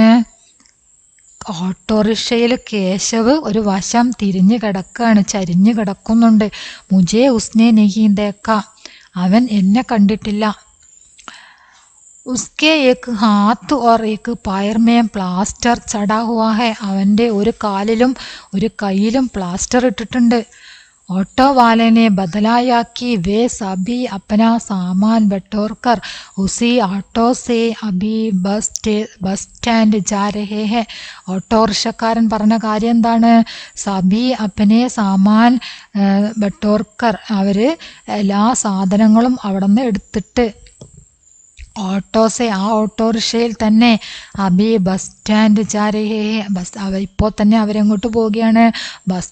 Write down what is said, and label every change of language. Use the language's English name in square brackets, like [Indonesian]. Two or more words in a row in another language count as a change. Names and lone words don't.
[Malayalam] ഓട്ടോറിക്ഷയിൽ കേശവ് ഒരു വശം തിരിഞ്ഞു കിടക്കുകയാണ്, ചരിഞ്ഞു കിടക്കുന്നുണ്ട്. [Hindi] मुझे उसने नहीं देखा, [Malayalam] അവൻ എന്നെ കണ്ടിട്ടില്ല. [Hindi] उसके एक हाथ और एक पैर में प्लास्टर चढ़ा हुआ है, [Malayalam] അവൻ്റെ ഒരു കാലിലും ഒരു കയ്യിലും പ്ലാസ്റ്റർ ഇട്ടിട്ടുണ്ട്. [Hindi] ऑटो वाले ने बदलाया कि वे सभी अपना सामान बटोरकर उसी ऑटो से अभी बस स्टैंड जा रहे हैं. [Malayalam] ഓട്ടോറിക്ഷക്കാരൻ പറഞ്ഞ കാര്യം എന്താണ്? [Hindi] सभी अपने सामान बटोरकर, [Malayalam] അവർ എല്ലാ സാധനങ്ങളും അവിടെ നിന്ന് എടുത്തിട്ട് ഓട്ടോസെ, ആ ഓട്ടോറിക്ഷയിൽ തന്നെ [Hindi] अभी बस स्टैंड जा रहे, [Malayalam] ഇപ്പോൾ തന്നെ അവരെങ്ങോട്ട് പോവുകയാണ്?